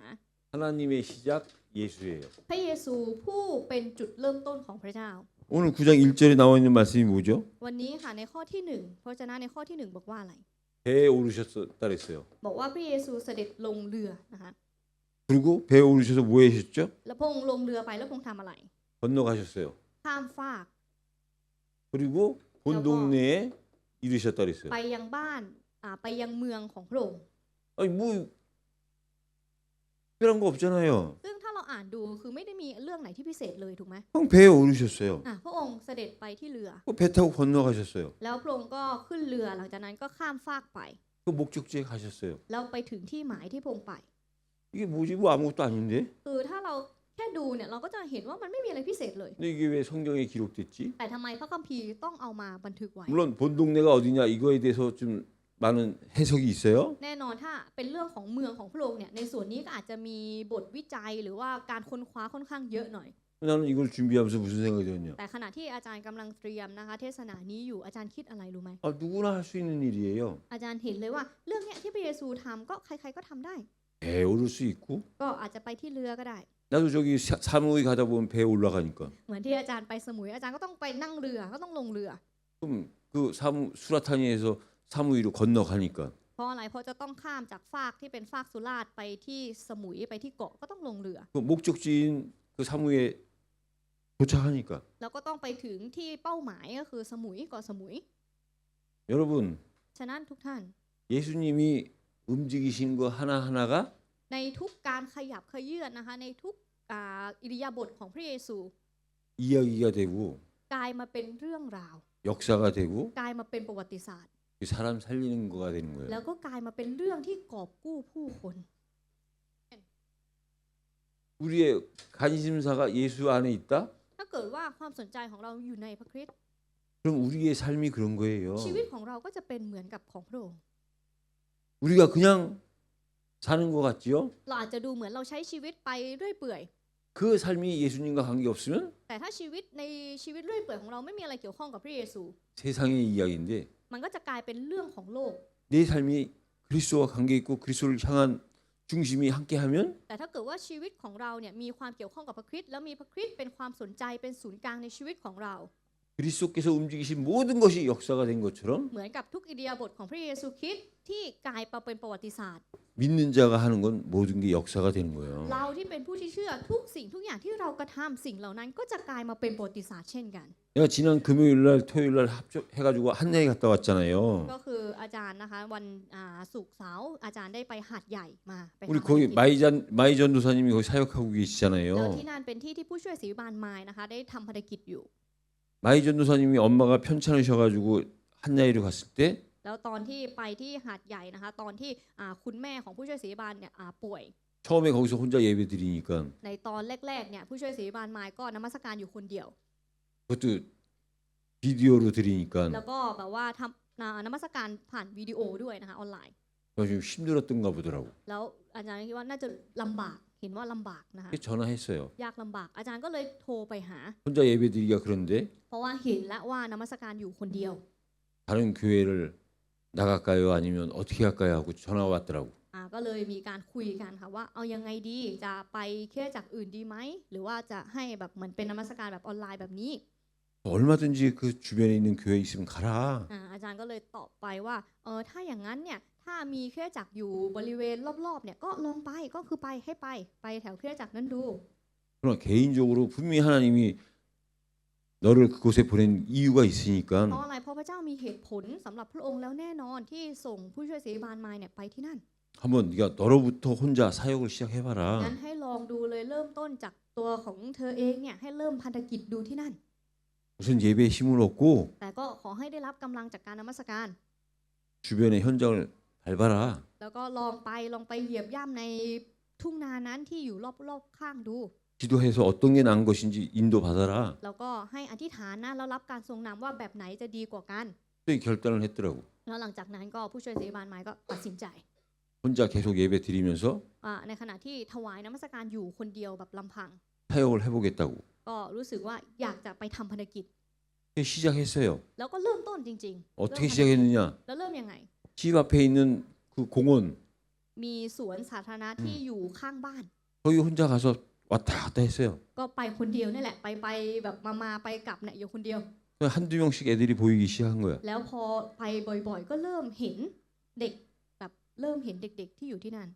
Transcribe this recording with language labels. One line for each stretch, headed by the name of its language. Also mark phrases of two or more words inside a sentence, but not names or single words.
Korean: 하나님의 시작 예수예요.
Thai: พระเยซูผู้เป็นจุดเริ่มต้นของพระเจ้า
Korean: 오늘 9장 1절에 나와 있는 말씀이 뭐죠?
Thai: วันนี้ค่ะในข้อที่1พระเจ้าในข้อที่1บอกว่าอะไร
Korean: 배에 오르셨다 그랬어요.
Thai: บอกว่าพระเยซูเสด็จลงเรือนะคะ
Korean: 그리고 배에 오르셔서 뭐 하셨죠?
Thai: แล้วพระองค์ลงเรือไปแล้วพระองค์ทำอะไร
Korean: 건너가셨어요.
Thai: ข้ามฟาก
Korean: 그리고 본 동네에 이르셨다 그랬어요.
Thai: ไปยังบ้านไปยังเมืองของพระองค์
Korean: 아니 뭐 특별한 거 없잖아요.
Thai: ซึ่งถ้าเราอ่านดูคือไม่ได้มีเรื่องไหนที่พิเศษเลยถูกไหม
Korean: 그냥 배에 오르셨어요.
Thai: พระองค์เสด็จไปที่เรือ
Korean: 배 타고 건너가셨어요.
Thai: แล้วพระองค์ก็ขึ้นเรือหลังจากนั้นก็ข้ามฟากไป
Korean: 그 그 목적지에 가셨어요.
Thai: แล้วไปถึงที่หมายที่พระองค์ไป
Korean: 이게 뭐지? 뭐 아무것도 아닌데?
Thai: คือถ้าเราแค่ดูเนี่ยเราก็จะเห็นว่ามันไม่มีอะไรพิเศษเลย
Korean: 근데 이게 왜 성경에 기록됐지?
Thai: แต่ทำไมพระคัมภีร์ต้องเอามาบันทึกไว้
Korean: 물론 본 동네가 어디냐 이거에 대해서 좀 많은 해석이 있어요.
Thai: แน่นอนถ้าเป็นเรื่องของเมืองของพระองค์เนี่ยในส่วนนี้ก็อาจจะมีบทวิจัยหรือว่าการค้นคว้าค่อนข้างเยอะหน่อย
Korean: 나는 이걸 준비하면서 무슨 생각이 들었냐?
Thai: แต่ขณะที่อาจารย์กำลังเตรียมนะคะเทศนานี้อยู่อาจารย์คิดอะไรรู้ไหม
Korean: 아, 누구나 할 수 있는 일이에요.
Thai: อาจารย์เห็นเลยว่าเรื่องเนี้ยที่พระเยซูทำก็ใครๆก็ทำได้
Korean: 배에 오를 수 있고
Thai: ก็อาจจะไปที่เรือก็ได้
Korean: 나도 저기 사무이 가다 보면 배에 올라가니까
Thai: เหมือนที่อาจารย์ไปสมุยอาจารย์ก็ต้องไปนั่งเรือก็ต้องลงเรือ
Korean: 그럼 그 수라타니에서 사무이로 건너가니까
Thai: เพราะอะไรเพราะจะต้องข้ามจากฟากที่เป็นฟากสุราษฎร์ไปที่สมุยไปที่เกาะก็ต้องลงเรือ
Korean: 그 목적지인 그 사무이에 도착하니까
Thai: แล้วก็ต้องไปถึงที่เป้าหมายก็คือสมุยเกาะสมุย
Korean: 여러분
Thai: ฉะนั้นทุกท่าน
Korean: 예수님이 움직이신 거 하나하나가
Thai: ในทุกการขยับเขยื้อนนะคะในทุกอิริยาบถของพระเยซู
Korean: 이야기가 되고
Thai: กลายมาเป็นเรื่องราว
Korean: 역사가 되고
Thai: กลายมาเป็นประวัติศาสตร์
Korean: 그 사람 살리는 거가 되는 거예요.
Thai: แล้วก็กลายมาเป็นเรื่องที่กอบกู้ผู้คน
Korean: 우리의 관심사가 예수 안에 있다?
Thai: ถ้าเกิดว่าความสนใจของเราอยู่ในพระคริสต์
Korean: 그럼 우리의 삶이 그런 거예요.
Thai: ชีวิตของเราก็จะเป็นเหมือนกับของพระองค์
Korean: 우리가 그냥 사는 것 같지요?
Thai: เราอาจจะดูเหมือนเราใช้ชีวิตไปเรื่อยเปื่อย
Korean: 그 삶이 예수님과 관계 없으면
Thai: แต่ถ้าชีวิตในชีวิตเรื่อยเปื่อยของเราไม่มีอะไรเกี่ยวข้องกับพระเยซู
Korean: 세상의 이야기인데
Thai: มันก็จะกลายเป็นเรื่องของโลก
Korean: 내 삶이 그리스도와 관계 있고 그리스도를 향한 중심이 함께하면
Thai: แต่ถ้าเกิดว่าชีวิตของเราเนี่ยมีความเกี่ยวข้องกับพระคริสต์แล้วมีพระคริสต์เป็นความสนใจเป็นศูนย์กลางในชีวิตของเรา
Korean: 그리스도께서 움직이신 모든 것이 역사가 된 것처럼
Thai: เหมือนกับทุกอิริยาบถของพระเยซูคริสต์ที่กลายมาเป็นประวัติศาสตร์
Korean: 믿는 자가 하는 건 모든 게 역사가 되는 거예요.
Thai: เราที่เป็นผู้ที่เชื่อทุกสิ่งทุกอย่างที่เรากระทำสิ่งเหล่านั้นก็จะกลายมาเป็นประวัติศาสตร์เช่นกัน
Korean: 내가 지난 금요일 날 토요일 날 합쳐해가지고 한양에 갔다 왔잖아요.
Thai: ก็คืออาจารย์นะคะวันศุกร์เสาร์อาจารย์ได้ไปหาดใหญ่มาไป
Korean: 우리
Thai: ทำภาร
Korean: 거기
Thai: กิจ
Korean: 마이전 도사님이 거기 사역하고
Thai: แล้ว
Korean: 계시잖아요.
Thai: ที่นั่นเป็นที่ที่ผู้ช่วยศรีบานไม้นะคะได้ทำภารกิจอยู่
Korean: 마이전 도사님이 엄마가 편찮으셔가지고 한양으로 갔을 때
Thai: แล้วตอนที่ไปที่หาดใหญ่นะคะตอนที่คุณแม่ของผู้ช่วยศรีบานเนี่ยป่วย
Korean: 처음에 거기서 혼자 예배 드리니까
Thai: ในตอนแรกๆเนี่ยผู้ช่วยศรีบานไม้ก็นมัสการอยู่คนเดียว
Korean: 그것도 비디오로 드리니까
Thai: แล้วก็แบบว่าทำนมัสการผ่านวิดีโอด้วยนะคะออนไลน์
Korean: 좀 힘들었던가 보더라고.
Thai: แล้วอาจารย์คิดว่าน่าจะลำบากเห็นว่าลำบากนะคะ
Korean: 그래서 전화했어요.
Thai: ยากลำบากอาจารย์ก็เลยโทรไปหา
Korean: 혼자 예배 드리기가 그런데
Thai: เพราะว่าเห็นแล้วว่านมัสการอยู่คนเดียว
Korean: 다른 교회를 나갈까요? 아니면 어떻게 할까요? 하고 전화가 왔더라고.
Thai: ก็เลยมีการคุยกันค่ะว่าเอายังไงดีจะไปคริสตจักรอื่นดีไหมหรือว่าจะให้แบบเหมือนเป็นนมัสการแบบออนไลน์แบบนี้
Korean: 얼마든지 그 주변에 있는 교회 있으면 가라.
Thai: อาจารย์ก็เลยตอบไปว่าถ้าอย่างนั้นเนี่ยถ้ามีคริสตจักรอยู่บริเวณรอบๆเนี่ยก็ลองไปก็คือไปให้ไปแถวคริสตจักรนั้นดู
Korean: 그러나 개인적으로 분명히 하나님이 너를 그곳에 보낸 이유가
Thai: เพราะ
Korean: 있으니까
Thai: อะไรเพราะพระเจ้ามีเหตุผลสำหรับพระองค์แล้วแน่นอนที่ส่งผู้ช่วยศรีบานไม้เนี่ยไปที่นั่น
Korean: 한번 네가 너로부터 혼자 사역을
Thai: งั้น
Korean: 시작해봐라.
Thai: ให้ลองดูเลยเริ่มต้นจากตัวของเธอเองเนี่ยให้เริ่มพันธกิจดูที่นั่น
Korean: 우선 예배에 힘을 얻고
Thai: แต่ก็ขอให้ได้รับกำลังจากการนมัสการ
Korean: 주변의 현장을 밟아라.
Thai: แล้วก็ลองไปเหยียบย่ำในทุ่งนานั้นที่อยู่รอบๆข้างดู
Korean: 기도해서 어떤 게 나은 것인지 인도받아라.
Thai: แล้วก็ให้อธิษฐานนะแล้วรับการทรงนำว่าแบบไหนจะดีกว่ากัน
Korean: 또 결단을 했더라고.
Thai: แล้วหลังจากนั้นก็ผู้ช่วยศรีบานไม้ก็ตัดสินใจ
Korean: 혼자 계속 예배 드리면서
Thai: ในขณะที่ถวายนมัสการอยู่คนเดียวแบบลำพัง
Korean: 사역을 해보겠다고.
Thai: ก็รู้สึกว่าอยากจะไปทำภารกิจ
Korean: 시작했어요.
Thai: แล้วก็เริ่มต้นจริงๆ
Korean: 어떻게 시작했느냐?
Thai: แล้วเริ่มยังไง
Korean: 집 앞에 있는 그 공원
Thai: มีสวนสาธารณะที่อยู่ข้างบ้าน
Korean: 거기 혼자 가서 왔다 갔다 했어요.
Thai: ก็ไปคนเดียวนี่แหละไปแบบมาไปกลับเนี่ยอยู่คนเดียว
Korean: 한두 명씩 애들이 보이기 시작한 거야.
Thai: แล้วพอไปบ่อยๆ ก็เริ่มเห็นเด็กแบบเริ่มเห็นเด็กๆที่อยู่ที่นั่น